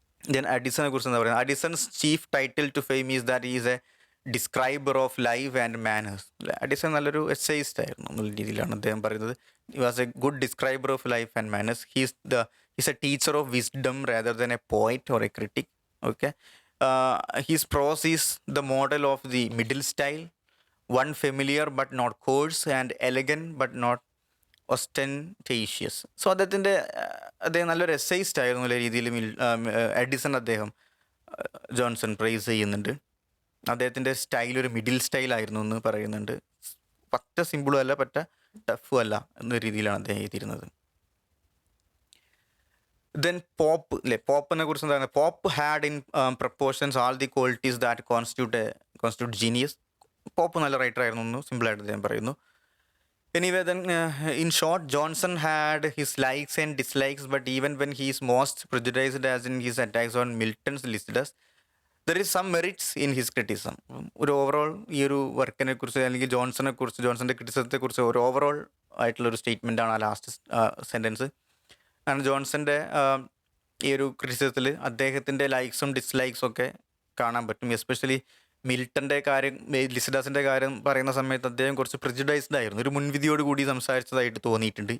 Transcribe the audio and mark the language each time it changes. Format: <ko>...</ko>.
<en>then</en> <ml>അഡിസനെ കുറിച്ച് എന്താ പറയുക?</ml> <en>Addison's chief title to fame is that is a describer of life and manners.</en> <ml>Addison നല്ലൊരു essayist ആയിരുന്നു എന്നുള്ള രീതിയിലാണ് അദ്ദേഹം പറയുന്നത്.</ml> <en>He was a good describer of life and manners. He's a teacher of wisdom rather than a poet or a critic. Okay, his prose is the model of the middle style, one familiar but not coarse, and elegant but not ostentatious.</en> <ml>So അദ്ദേഹം നല്ലൊരു എസ്സൈസ്റ്റ് ആയിരുന്നു എന്നുള്ള രീതിയിൽ Edison അദ്ദേഹം Johnson price ചെയ്യുന്നുണ്ട്. അദ്ദേഹത്തിൻ്റെ style ഒരു മിഡിൽ സ്റ്റൈലായിരുന്നു എന്ന് പറയുന്നുണ്ട്. പറ്റ സിമ്പിളും അല്ല, പറ്റ ടഫും അല്ല എന്ന രീതിയിലാണ് അദ്ദേഹം എഴുതിയിരുന്നത്.</ml> <en>then</en> <ml>പോപ്പ് അല്ലേ, പോപ്പിനെ കുറിച്ച് എന്താണ്?</ml> <en>Pope had in proportions all the qualities that constitute genius.</en> <ml>Pop നല്ല റൈറ്റർ ആയിരുന്നു എന്ന് സിമ്പിളായിട്ട് അദ്ദേഹം പറയുന്നു.</ml> <en>Anyway, then in short, Johnson had his likes and dislikes, but even when he is most prejudiced, as in his attacks on Milton's Lycidas, there is some merits in his criticism.</en> <ml>ഒരു overall ഈ ഒരു വർക്കിനെ കുറിച്ച് അല്ലെങ്കിൽ ജോൺസന്റെ ക്രിറ്റിസിസത്തെ കുറിച്ച് ഒരു overall ആയിട്ടുള്ളൊരു statement ആണ് ആ ലാസ്റ്റ് സെൻറ്റൻസ്. കാരണം ജോൺസന്റെ ഈ ഒരു ക്രിറ്റിസിസത്തിൽ അദ്ദേഹത്തിൻ്റെ ലൈക്സും ഡിസ്ലൈക്സും ഒക്കെ കാണാൻ പറ്റും. എസ്പെഷ്യലി മിൽട്ടൻ്റെ കാര്യം, ലിസിഡാസിൻ്റെ കാര്യം പറയുന്ന സമയത്ത് അദ്ദേഹം കുറച്ച് പ്രിജുഡൈസ്ഡ് ആയിരുന്നു, ഒരു മുൻവിധിയോട് കൂടി സംസാരിച്ചതായിട്ട് തോന്നിയിട്ടുണ്ട്.</ml>